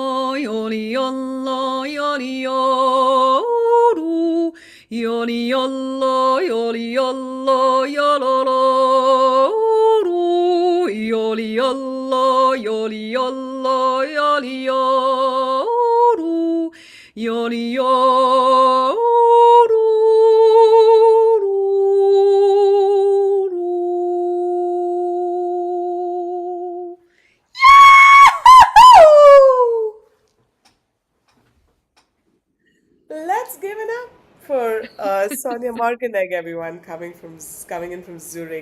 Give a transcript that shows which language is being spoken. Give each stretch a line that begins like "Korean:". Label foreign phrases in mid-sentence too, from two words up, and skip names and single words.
English: yoli-yollo, yoli-yolu, yoli-yollo, yoli-yollo, yololo, yoli-yollo, yoli-yollo, yoli-yolu, yoli-yolu. Let's give it up for Sonja Morganegg, everyone, coming in from Zurich.